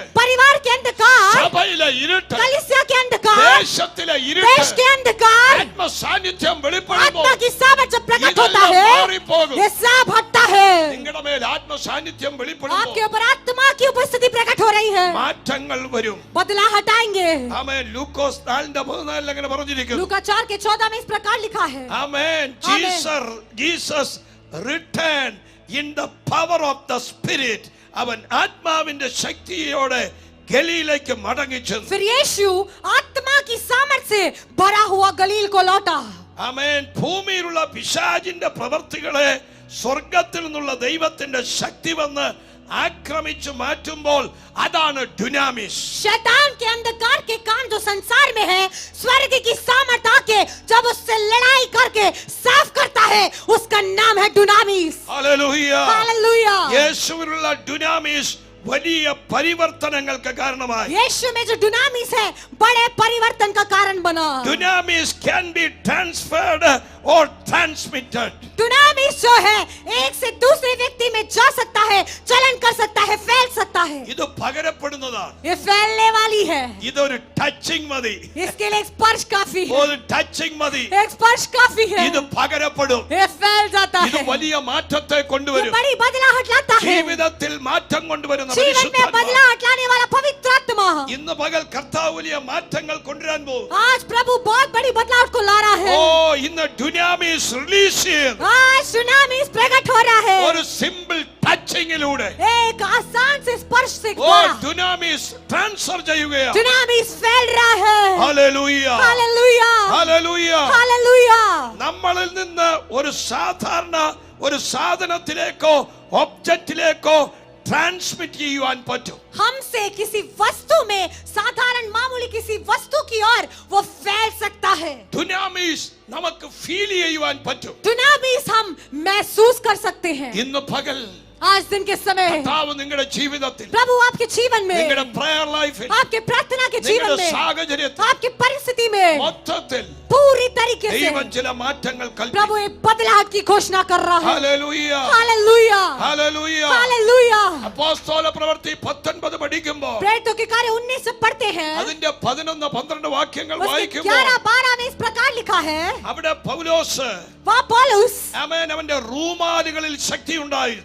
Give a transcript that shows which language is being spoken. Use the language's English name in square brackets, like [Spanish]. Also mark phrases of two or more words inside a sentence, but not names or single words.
[Hindi] परिवार के अंधकार, [Malayalam] സഭയിലെ ഇരുട്ട്, [Hindi] कलीसिया के अंधकार, [Malayalam] ദേശത്തിലെ [Hindi] देश [Malayalam] ഇരുട്ട്, [Hindi] के अंधकार, [Malayalam] ആത്മസാന്നിധ്യം വെളിപ്പെടുമ്പോൾ [Hindi] आत्मा की सामर्थ जब प्रकट होता [Malayalam] ഇതെല്ലാം [Hindi] है [Malayalam] മാറിപ്പോകും. [Hindi] ये सब हटता है. [Malayalam] നിങ്ങളുടെ മേൽ ആത്മസാന്നിധ്യം [Hindi] आपके [Malayalam] വെളിപ്പെടുമ്പോൾ [Hindi] ऊपर आत्मा की उपस्थिति प्रकट हो रही है, [Malayalam] മാറ്റങ്ങൾ വരും. [Hindi] बदलाव हटाएंगे. [Malayalam] ആമേൻ. ലൂക്കോസ് 4:14 അങ്ങനെ പറഞ്ഞിരിക്കുന്നു. [Hindi] लूका 4 के 14 में इस प्रकार लिखा है. [Malayalam] ആമേൻ. [English] Jesus return in the power of the spirit. [Malayalam] അവൻ ആത്മാവിന്റെ ശക്തിയോടെ ഗലീലയ്ക്ക് മടങ്ങിച്ചെന്നു. [Hindi] फिर यीशु आत्मा की सामर्थ से भरा हुआ गलील को लौटा. [Malayalam] ആമേൻ. ഭൂമിയിലുള്ള പിശാചിന്റെ പ്രവൃത്തികളെ സ്വർഗത്തിൽ നിന്നുള്ള ദൈവത്തിന്റെ ശക്തി വന്ന് ആക്രമിച്ചു മാറ്റുമ്പോൾ അതാണ് ഡുനാമിസ്. [Hindi] शैतान के अंधकार के काम जो संसार में है, स्वर्ग की सामर्थ आके जब उससे लड़ाई करके साफ करता है, उसका नाम है डुनामिस. [Malayalam] ഹല്ലേലൂയ. [Hindi] हालेलुया. [Malayalam] യേശുവിലുള്ള ഡുനാമിസ് വലിയ പരിവർത്തനങ്ങൾക്ക് കാരണമായി. [Hindi] यीशु में जो डुनामिस है बड़े परिवर्तन का कारण बना. [English] ഡുനാമിസ് can be transferred or transmitted. [Hindi] डुनामिस जो है एक से दूसरे व्यक्ति में जा सकता है, चलन कर सकता है, फैल सकता है. [Malayalam] ഇത് പകരപ്പെടുന്നതാണ്. [Hindi] ये फैलने वाली है. [Malayalam] ഇതൊരു ടച്ചിങ് മതി. [Hindi] इसके लिए एक स्पर्श काफी है. [Malayalam] ഒരു ടച്ചിങ് മതി. [Hindi] एक स्पर्श काफी है. [Malayalam] ഇത് പകരപ്പെടും. [Hindi] ये फैल जाता [Malayalam] ഇത് [Hindi] है. [Malayalam] വലിയ മാറ്റത്തെ [Hindi] ये [Malayalam] കൊണ്ടുവരും. [Hindi] बड़ी बदलाहट लाता है. [Malayalam] ജീവിതത്തിൽ മാറ്റം കൊണ്ടുവരുന്ന [Hindi] जीवन में [Malayalam] പരിശുദ്ധാത്മാവ് [Hindi] बदलाहट लाने वाला पवित्र आत्मा. [Malayalam] ഇന്ന് പകൽ കർത്താവ് വലിയ മാറ്റങ്ങൾ കൊണ്ടുവരാൻ പോകും. [Hindi] आज प्रभु बहुत बड़ी बदलाव को ला रहा है. [Malayalam] ഇന്ന് ഡുനാമിസ് റിലീസ് ചെയ്യുന്നു. [Hindi] आज सुनामी प्रकट हो रहा है. [Malayalam] ഒരു [English] simple touching [Hindi] एक आसान से स्पर्श से [Malayalam] ഡുനാമിസ് ട്രാൻസ്ഫർ ചെയ്യുകയാണ്. [Hindi] सुनामी फैल रहा है. [Malayalam] ഹല്ലേലൂയ. [Hindi] हालेलुया. [Malayalam] ഹല്ലേലൂയ. [Hindi] हालेलुया. [Malayalam] നമ്മളിൽ നിന്ന് ഒരു സാധാരണ ഒരു സാധനത്തിലേക്കോ ഒബ്ജക്റ്റിലേക്കോ ട്രാൻസ്മിറ്റ് ചെയ്യുവാൻ പറ്റും. [Hindi] हमसे किसी वस्तु में, साधारण मामूली किसी वस्तु की ओर वो फैल सकता है. [Malayalam] ഡുനാമിസ് നമുക്ക് ഫീൽ ചെയ്യുവാൻ പറ്റും. [Hindi] दुनामिस हम महसूस कर सकते हैं. [Malayalam] ഇന്ന് പകൽ [Hindi] आज दिन के समय [Malayalam] കർത്താവ് നിങ്ങളുടെ ജീവിതത്തിൽ, [Hindi] प्रभु आपके जीवन में, [Malayalam] നിങ്ങളുടെ [English] prayer life, [Hindi] आपके प्रार्थना के जीवन [Malayalam] നിങ്ങളുടെ [Hindi] में, [Malayalam] സാഹചര്യത്തിൽ [Hindi] आपकी परिस्थिति में [Malayalam] മൊത്തത്തിൽ [Hindi] पूरी तरीके से [Malayalam] ദൈവം ചില മാറ്റങ്ങൾ കൽപ്പിക്കും. [Hindi] प्रभु एक बदलाव की घोषणा कर रहा है. [Malayalam] ഹല്ലേലൂയ. [Hindi] हालेलुया. [Malayalam] ഹല്ലേലൂയ. [Hindi] हालेलुया. [Malayalam] അപ്പോസ്തല പ്രവൃത്തി 19 പഠിക്കുമ്പോൾ [Hindi] प्रेरितों के कार्य 19 से पढ़ते हैं. [Malayalam] അതിന്റെ 11-12 വാക്യങ്ങൾ [Hindi] उसके [Malayalam] വായിക്കുമ്പോൾ [Hindi] 11-12 में इस प्रकार लिखा है. [Malayalam] അവിടെ പൗലോസ് [Hindi] वहाँ पौलुस, [Malayalam] ആമേൻ, അവന്റെ റൂമാലുകളിൽ ശക്തി ഉണ്ടായിരുന്നു.